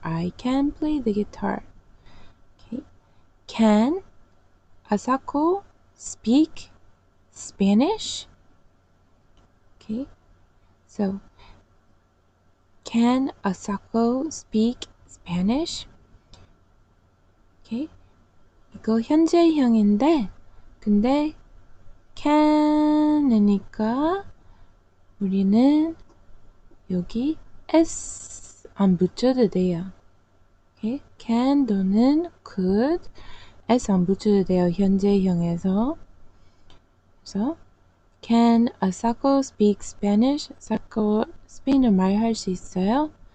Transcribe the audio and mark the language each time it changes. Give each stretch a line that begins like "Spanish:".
English: I can play the guitar. Okay. Can Asako speak Spanish? Okay, so can Asako speak Spanish?
Korean: Okay, 이거 현재형인데 근데 can이니까 우리는 여기 s 안 붙여도 돼요. Okay, can 또는 could s 안 붙여도 돼요. 현재형에서.
English: 그래서 can Asako speak Spanish?
Korean: Asako 스페인어 말할 수 있어요?